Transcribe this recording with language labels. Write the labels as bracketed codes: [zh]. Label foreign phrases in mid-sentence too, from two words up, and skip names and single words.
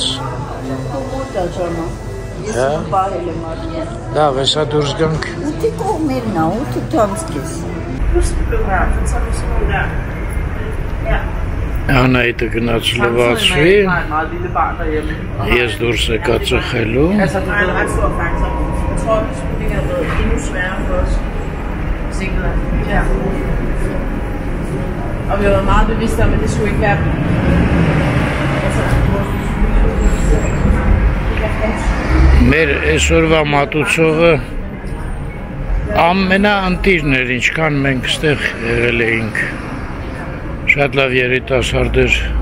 [hy] Մոտ աջանա, ես բարել եմ արդեն։ Լավ, հեսա դուրս գանք։ 8-ի կողմերն է, 8 թանց կես։ Անահիտը գնաց լվացվի, ես դուրս եկա ծխելու։ [da] Og vi har været meget bevidste om, at det skulle ikke være [hy] Մեր այսօրվա մատուցողը ամենաընտիրն էր, ինչքան մենք ստեղ եղել էինք։ Շատ լավ երիտասարդ էր։